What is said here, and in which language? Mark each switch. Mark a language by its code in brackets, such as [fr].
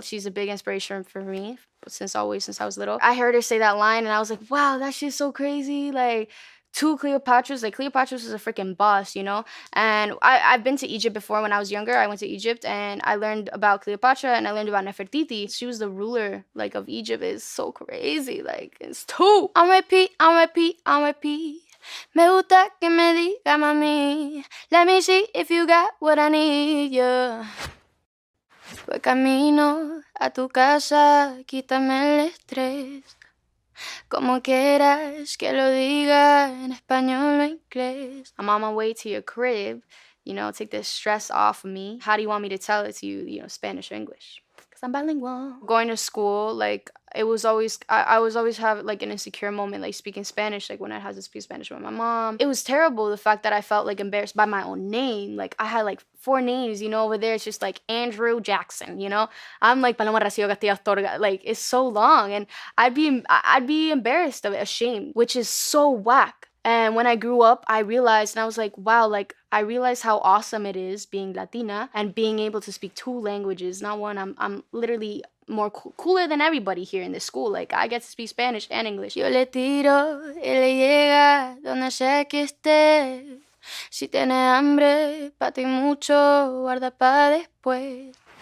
[en] She's a big inspiration for me since I was little. I heard her say that line and I was like, wow, that shit's so crazy. Like two Cleopatras. Like, Cleopatras was a freaking boss, you know? And I've been to Egypt before when I was younger. I went to Egypt and I learned about Cleopatra and I learned about Nefertiti. She was the ruler, like, of Egypt. It's so crazy. Like, it's two. On repeat, on repeat, on repeat. [es] Me gusta que me diga mami. [en] Let me see if you got what I need, yeah. [es] Voy camino a tu casa, quítame el estrés. Como quieras que lo diga en español o inglés. [en] I'm on my way to your crib, you know, take this stress off of me. How do you want me to tell it to you, you know, Spanish or English? Because I'm bilingual. Going to school, like, it was always, I was always have, like, an insecure moment, like, speaking Spanish, like, when I had to speak Spanish with my mom. It was terrible, the fact that I felt, like, embarrassed by my own name. Like, I had, like, 4 names, you know, over there. It's just, like, Andrew Jackson, you know? I'm, like, Paloma Rocío Castillo Astorga. Like, it's so long, and I'd be embarrassed of it, ashamed, which is so whack. And when I grew up, I realized, and I was like, wow, like, I realized how awesome it is being Latina and being able to speak 2 languages, not one. I'm literally more cooler than everybody here in this school. Like, I get to speak Spanish and English. [es] Yo le tiro y le llega donde sea que esté. Si tiene hambre, pa' ti mucho, guarda pa' después.